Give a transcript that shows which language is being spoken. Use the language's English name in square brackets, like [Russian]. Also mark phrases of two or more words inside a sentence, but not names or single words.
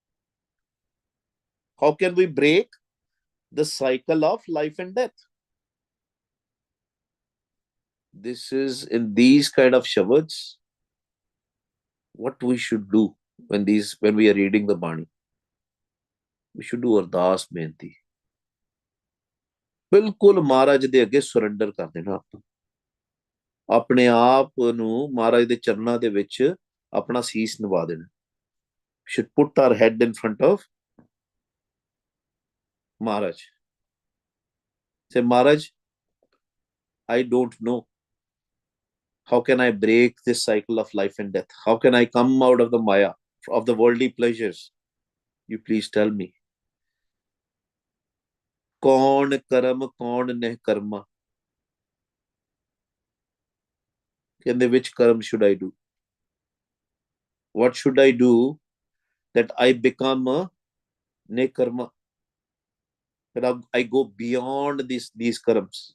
[English] How can we break the cycle of life and death? This is in these kind of shabads what we should do when we are reading the Bani. We should do [Punjabi] ਅਰਦਾਸ ਬੇਨਤੀ. ਬਿਲਕੁਲ ਮਹਾਰਾਜ ਦੇ ਅੱਗੇ ਸਰੈਂਡਰ ਕਰ ਦੇਣਾ ਆਪਾਂ, ਆਪਣੇ ਆਪ ਨੂੰ ਮਹਾਰਾਜ ਦੇ ਚਰਨਾਂ ਦੇ ਵਿੱਚ ਆਪਣਾ ਸੀਸ ਨਿਵਾ ਦੇਣਾ. [English] should put our head in front of Maharaj. Say, Maharaj, I don't know. How can I break this cycle of life and death? How can I come out of the Maya, of the worldly pleasures? You please tell me. [Punjabi] ਕੌਣ ਕਰਮ, ਕੌਣ ਨਿਹ ਕਰਮਾ. [English] Which karam should I do? What should I do that I become a nekarma? That I go beyond these karams.